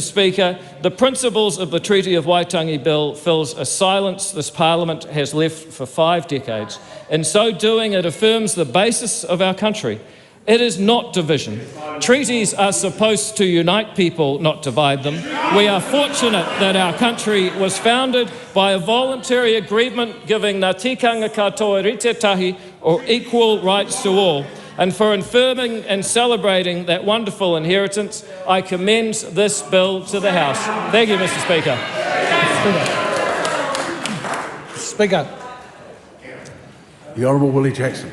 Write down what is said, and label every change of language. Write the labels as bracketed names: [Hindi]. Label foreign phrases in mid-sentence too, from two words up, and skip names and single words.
[English] Speaker, the principles of the Treaty of Waitangi Bill fills a silence this Parliament has left for 5 decades. In so doing, it affirms the basis of our country. It is not division. Treaties are supposed to unite people, not divide them. We are fortunate that our country was founded by a voluntary agreement giving [Māori] ngā tikanga katoa rite tahi, [English] or equal rights to all. And for affirming and celebrating that wonderful inheritance, I commend this bill to the House. Thank you, Mr. Speaker. Speaker. The Honourable Willie Jackson.